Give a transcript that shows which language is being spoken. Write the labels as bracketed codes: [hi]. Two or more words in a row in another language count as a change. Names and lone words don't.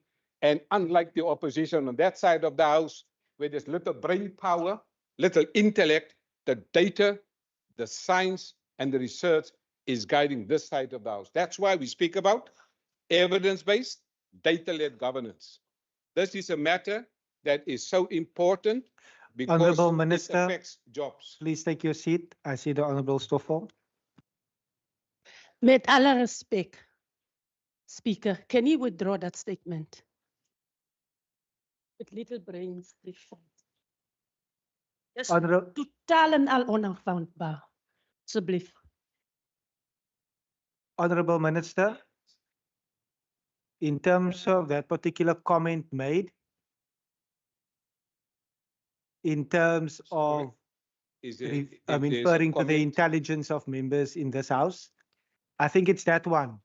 [en] And unlike the opposition on that side of the house, where there's little brain power, little intellect, the data, the science, and the research is guiding this side of the house. That's why we speak about evidence-based, data-led governance. This is a matter that is so important because Honourable it Minister, affects jobs. please take your seat. I see the Honourable Stoffel. [af] Met alle [en] respect, Speaker, can you withdraw that statement? With little brains, [af] dis totaal en al onaanvaardbaar. Asseblief. [en] Honourable Minister, in terms of that particular comment made, in terms of Is there, I'm if there's a referring to the comment- intelligence of members in this house, I think it's that one.